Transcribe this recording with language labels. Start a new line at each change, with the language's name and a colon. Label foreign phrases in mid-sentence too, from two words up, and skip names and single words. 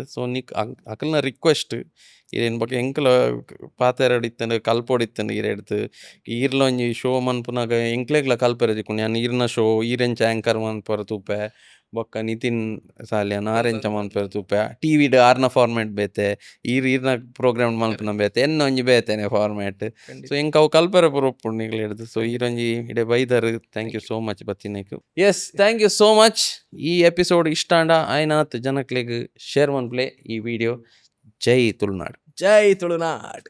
Tulu: ಸೊ ನಿಕ್ ಅಕಲ್ನ ರಿಕ್ವೆಸ್ಟ್ ಈರೇನ್ ಬಗ್ಗೆ ಎಂಕಲ ಪಾತೆರಡಿತ್ತಂಡು ಕಲ್ಪೊಡಿತ್ತಂಡು ಈರೆಡ್ತು ಈರ್ಲ ಒಂಜಿ ಶೋ ಮನ್ಪುನಾಗ ಎಂಕ್ಲೆಗ್ಲ ಕಲ್ಪೆರೆ ತಿಕ್ಕೊಂಡು ಯಾನ್ ಈರ್ನ ಶೋ ಈರೆಂಚ ಆ್ಯಂಕರ್ ಮನ್ಪರ ತೂಪೆ ಬೊಕ್ಕ ನಿತಿನ್ ಸಾಲ್ಯಾನ್ ಆರೆಂಚ ಮನ್ಪೆರ್ ತೂಪೆ ಟಿವಿಡ್ ಆರ್ನ ಫಾರ್ಮ್ಯಾಟ್ ಬೇತೆ ಈರ್ನ ಪ್ರೋಗ್ರಾಮ್ ಮಲ್ಪುನ ಬೇತೆ ಎನ್ನ ಒಂಜಿ ಬೇತೆನೆ ಫಾರ್ಮ್ಯಾಟ್. ಸೊ ಎಂಕ್ ಅವು ಕಲ್ಪೆರೆ ಪುರೊಪ್ಪುಂಡು ನಿಕ್ಲೆ ಹಿಡ್ದು. ಸೊ ಈರೊಂಜಿ ಇಡೆ ಬೈದರ್
English: thank you so much
Tulu: ಬತ್ತಿನೈಕು.
English: yes thank you so much.
Tulu: ಈ ಎಪಿಸೋಡ್ ಇಷ್ಟ ಅಂಡ ಆಯ್ನಾತ್ ಜನಕ್ಲೆಗ್ ಶೇರ್ ಮನ್ಪ್ಲೆ ಈ ವಿಡಿಯೋ. ಜೈ ತುಳುನಾಡು. ಜೈ ತುಳುನಾಡ್.